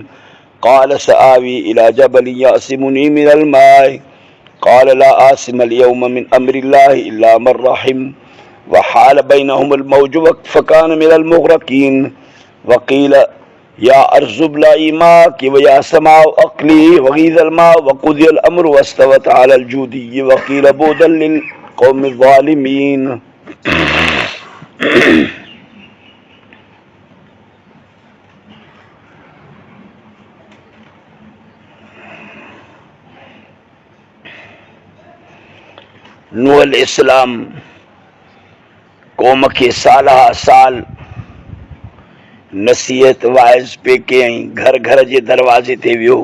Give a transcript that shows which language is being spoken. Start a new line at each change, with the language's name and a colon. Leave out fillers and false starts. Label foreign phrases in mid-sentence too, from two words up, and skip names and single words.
Arabic: قال سآوي إلى جبل يعصمني من الماء قال لا عاصم اليوم من أمر الله إلا من رحم وحال بينهم الموج فكان من المغرقين وقيل يا أرض ابلعي ماءك ويا سماء أقلعي وغيض الماء وقضي الأمر واستوت على الجودي وقيل بعدا للقوم الظالمين
Sindhi: नूह अलैहिस्सलाम क़ौम खे सालहा साल नसीहत वाइज़ पे कयईं, घर घर जे दरवाज़े ते वियो।